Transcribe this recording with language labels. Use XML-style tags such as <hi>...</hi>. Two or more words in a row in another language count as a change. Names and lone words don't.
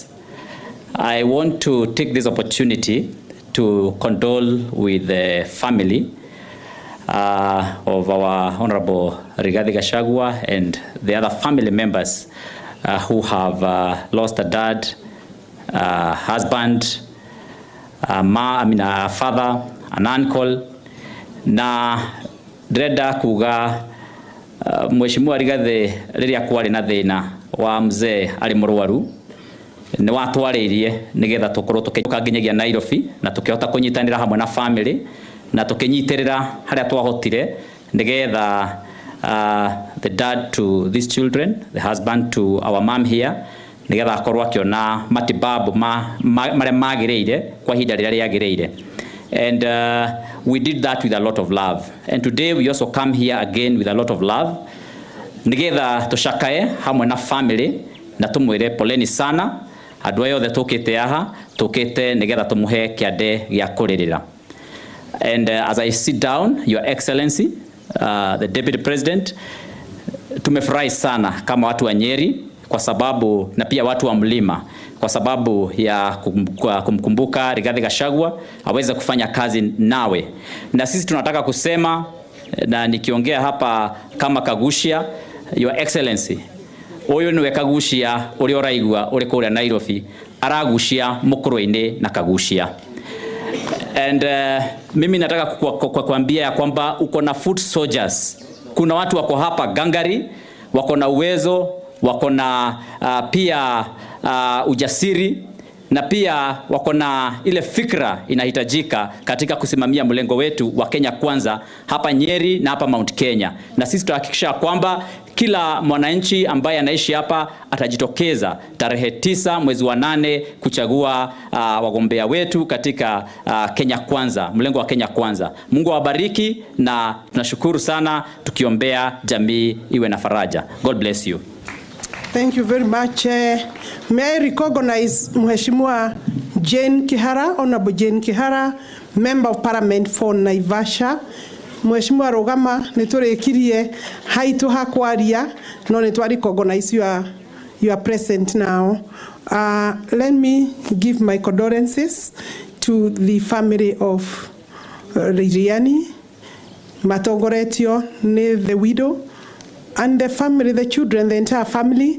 <en>I want to take this opportunity to condole with the family of our Honorable Rigathi Gachagua and the other family members who have lost a dad, husband, a father, an uncle.</en> <ki>Na ndĩrenda kuga mheshimiwa Rigathi rĩrĩa kwarĩ na thĩna wa mzee arĩ mũrwaru nĩ watwarĩirie nĩgetha tũkorwo tũkĩũka nginyagia Nairobi na tũkĩhota kũnyitanĩra hamwe na family na tũkĩnyitĩrĩra harĩa twahotire nĩgetha</ki> <en>the dad to these children, the husband to our mom here,</en> <ki>nĩgetha akorwo akĩona matibabu marĩa magĩrĩire kwa ihinda rĩrĩa rĩagĩrĩire.</ki> <en>And we did that with a lot of love. And today we also come here again with a lot of love.</en> <ki>Nigetha tushakae hamwe na family na tumwire</ki> <sw>poleni sana.</sw> <ki>Andũ aya othe tukite aha, tukite nigetha tumuhe kiande gya kuririra.</ki> <en>And as I sit down, Your Excellency, the Deputy President,</en> <sw>tumefurahi sana kama watu wa Nyeri kwa sababu na pia watu wa mlima kwa sababu ya kumkumbuka Rigathi Gachagua aweze kufanya kazi nawe. Na sisi tunataka kusema na nikiongea hapa kama Kagushia,</sw> <en>Your Excellency,</en> <ki>uyu niwe Kagushia uri oraigua uri kuria Nairobi aragushia Mukurwe-ini na Kagushia.</ki> <sw>And mimi nataka kuambia ya kwamba uko na</sw> <en>foot soldiers.</en> <sw>Kuna watu wako hapa gangari, wako na uwezo, wako na pia ujasiri na pia wako na ile fikra inahitajika katika kusimamia mlengo wetu wa Kenya Kwanza hapa Nyeri na hapa Mount Kenya. Na sisi tutahakikisha kwamba kila mwananchi ambaye anaishi hapa atajitokeza tarehe 9 mwezi wa 8 kuchagua wagombea wetu katika Kenya Kwanza, mlengo wa Kenya Kwanza. Mungu awabariki na tunashukuru sana, tukiombea jamii iwe na faraja.</sw> <en>God bless you. Thank you very much. May I recognize Mheshimiwa Jane Kihara, Honorable Jane Kihara, Member of Parliament for Naivasha.</en> <ki>Mheshimiwa Rogama, niturekirie haitu hakwaria, no nitwari</ki> <en>recognize you are present now. Let me give my condolences to the family of Reriani, Matongoretio, the widow, and the family, the children, the entire family.</en>